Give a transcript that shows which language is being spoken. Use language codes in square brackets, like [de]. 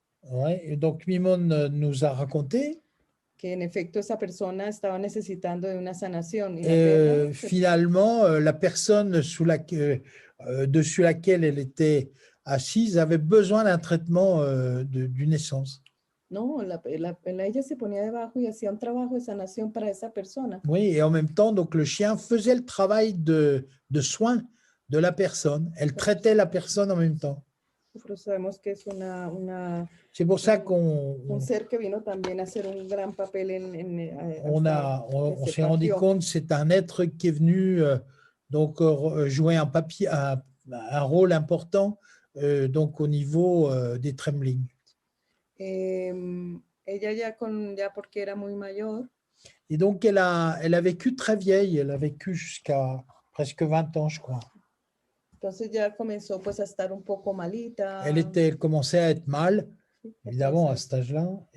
[fr] Ouais, et donc, Mimon nous a raconté [es] que en efecto esa persona estaba necesitando de una sanación. [fr] Y finalement, la personne dessus laquelle elle était assise avait besoin d'un traitement d'une essence. [es] No, ella se ponía debajo y hacía un trabajo de sanación para esa persona. [fr] Oui, et en même temps, donc, le chien faisait le travail de soin de la personne. Elle traitait la personne en même temps. [es] Pero sabemos que es [fr] C'est pour ça [es] un ser que vino también a hacer un gran papel [fr] on s'est rendu compte que c'est un être qui est venu jouer un rôle important donc au niveau des tremblings. [es] Ella ya porque era muy mayor. [fr] Et donc elle a vécu très vieille, elle a vécu jusqu'à presque 20 ans, je crois. [es] Entonces ya comenzó pues a estar un poco malita. [fr] Elle commençait à être mal, évidemment, à cet âge-là.